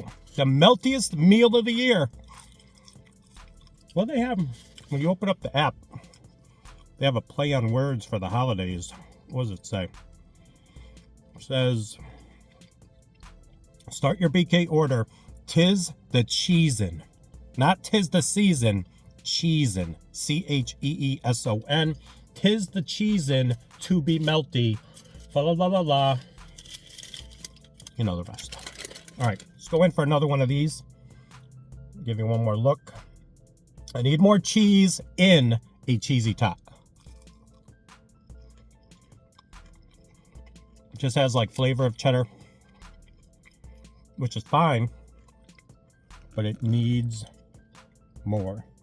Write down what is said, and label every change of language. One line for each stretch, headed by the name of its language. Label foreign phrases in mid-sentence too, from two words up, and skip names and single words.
English: The meltiest meal of the year. Well, they have, when you open up the app, they have a play on words for the holidays. What does it say? It says, start your BK order. 'Tis the cheesin'. Not 'tis the season. Cheesin'. CHEESON. 'Tis the cheesin' to be melty. Fa la la la la. You know the rest. All right, let's go in for another one of these. Give you one more look. I need more cheese in a cheesy tot. It just has like flavor of cheddar, which is fine, but it needs more.